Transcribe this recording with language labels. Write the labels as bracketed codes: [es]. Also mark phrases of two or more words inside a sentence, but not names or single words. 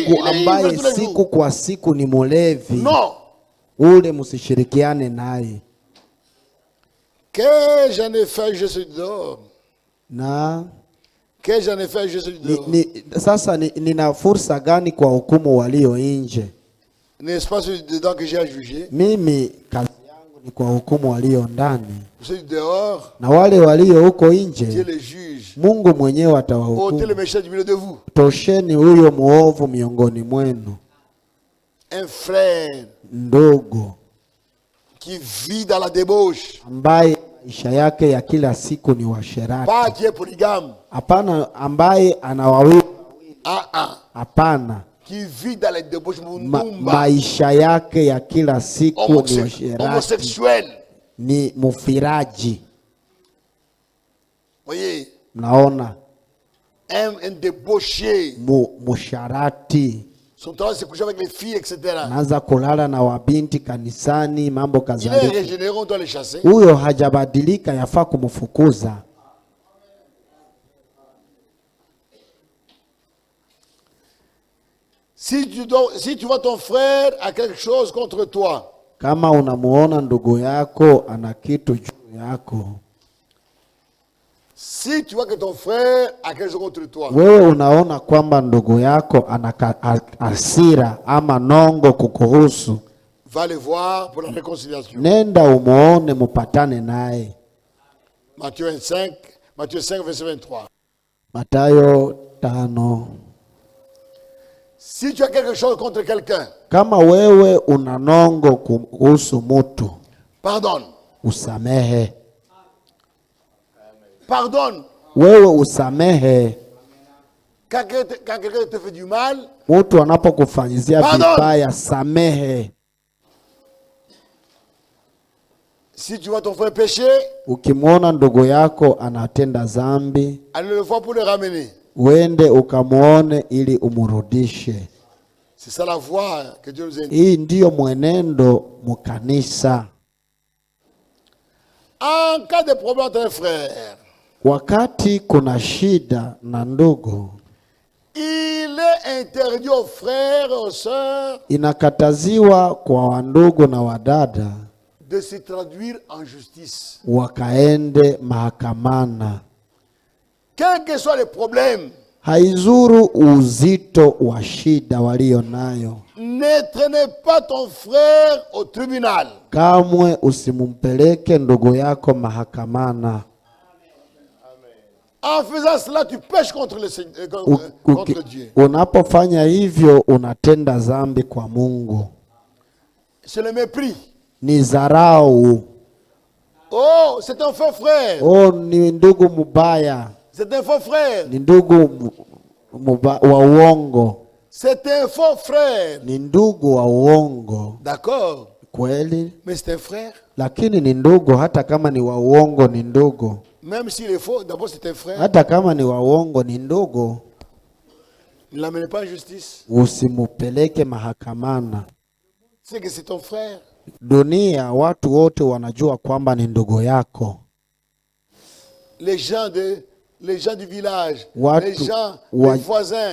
[sw] Ndugu ambaye siku kwa siku ni mulevi. [fr] Non. [sw] Ule musishirikiane naye. [fr] Que j'en ai fait, je suis dehors. [sw] Na [fr] que j'en ai fait, je suis dehors. [sw] Sasa nina fursa gani kwa hukumu walio nje? [fr] N'est-ce pas celui dedans que j'ai à juger? [sw] Mimi kazi yangu ni kwa hukumu walio ndani. [fr] Celui dehors, [sw] na wale walio huko nje, [fr] Dieu les juge. [sw] Mungu mwenyewe atawahukumu. [fr] Ôtez le méchant du milieu de vous. [sw] Tosheni huyo muovu miongoni mwenu. [fr] Un frère [sw] ndugu [fr] qui vit dans la débauche, [sw] ambaye maisha yake ya kila siku ni uasherati. [fr] Pas qui est polygame. [sw] Hapana, ambaye ana wawili. Hapana. [fr] Qui vit dans les débauches [sw] maisha yake ya kila siku ni uasherati. [fr] Homosexuel. [sw] Ni mufiraji. [fr] Voyez. [sw] Mnaona? [fr] Un débauché. [sw] Musharati. [fr] Son temps c'est coucher avec les filles, etc. [sw] Naanza kulala na wabinti kanisani, mambo kadhalika. [fr] Il est régénéré, on doit le chasser. [sw] Huyo hajabadilika, yafaa kumfukuza. [fr] Si tu vois ton frère a quelque chose contre toi. [sw] Kama unamuona ndugu yako ana kitu juu yako. [fr] Si tu vois que ton frère a quelque chose contre toi. [sw] Wewe unaona kwamba ndugu yako ana hasira ama nongo kukuhusu. [fr] Va le voir pour la réconciliation. [sw] Nenda umuone mupatane naye. [fr] Matthieu 5 verset 23. [sw] Mathayo 5. [fr] Si tu as quelque chose contre quelqu'un. [sw] Kama wewe una nongo kuhusu mtu. [fr] Pardonne. [sw] Usamehe. [fr] Pardonne. [sw] Wewe usamehe. [fr] Quand quelqu'un te fait du mal, [sw] mtu anapokufanyizia vibaya, samehe. [fr] Si tu vois ton frère pécher, [sw] ukimwona ndugu yako anatenda dhambi, [fr] allez le voir pour le ramener. [sw] Uende ukamwone ili umurudishe. [fr] C'est ça la voie que Dieu nous indique. [sw] Hii ndiyo mwenendo mukanisa. [fr] En cas de problème entre un frère, [sw] wakati kuna shida na ndugu, [fr] il est interdit aux frères et aux sœurs, [sw] inakataziwa kwa wandugu na wadada, [fr] de se traduire en justice. [sw] Wakaende mahakamana. [fr] Quel que soit le problème, [sw] haizuru uzito wa shida walio nayo. [fr] Ne traînez pas ton frère au tribunal. [sw] Kamwe usimumpeleke ndugu yako mahakamana. [fr] En faisant cela, tu pèches contre Dieu. [sw] Unapofanya hivyo unatenda dhambi kwa Mungu. [fr] C'est le mépris. [sw] Ni dharau. [fr] Oh, c'est un faux frère. [sw] Oh, ni ndugu mubaya. [fr] C'est un faux frère. [sw] Ni ndugu wa uongo. [fr] C'est un faux frère. [sw] Ni ndugu wa uongo. [fr] D'accord. [sw] Kweli. [fr] Mais c'est un frère. [sw] Lakini ni ndugu, hata kama ni wa uongo ni ndugu. [fr] Même s'il est faux, d'abord c'est un frère. [sw] Hata kama ni wa uongo ni ndugu. [fr] Ne l'amenez pas en justice. [sw] Usimupeleke mahakamana. [fr] C'est que c'est ton frère. [sw] Dunia watu wote wanajua kwamba ni ndugu yako. [fr] Les gens du village, les gens, les voisins,